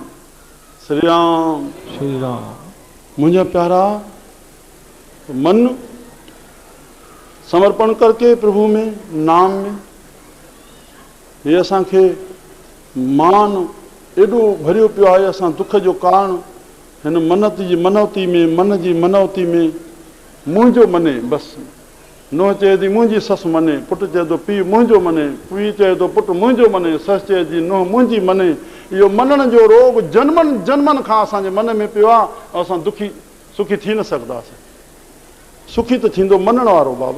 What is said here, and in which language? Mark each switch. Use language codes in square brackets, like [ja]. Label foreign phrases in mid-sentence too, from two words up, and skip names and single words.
[sd] श्री राम श्री राम। मुंहिंजा प्यारा, [hi] मन समर्पण करके प्रभु में, [sd] नाम में, ये असांखे मान एॾो भरियो पियो आहे। असां दुख जो कारण हिन मनौती में, मन जी मनौती में मुंहिंजो मने बसि। नुंहुं चए थी मुंहिंजी ससु मने, पुटु चए थो पीउ मुंहिंजो मने, पीउ चए थो पुटु मुंहिंजो मने, ससु चए थी नुंहुं मुंहिंजी मने। इहो मञण जो रोग जन्मनि जन्मनि खां असांजे मन में पियो आहे, ऐं असां सुखी थी न सघंदासीं। सुखी त थींदो मञण वारो बाबा।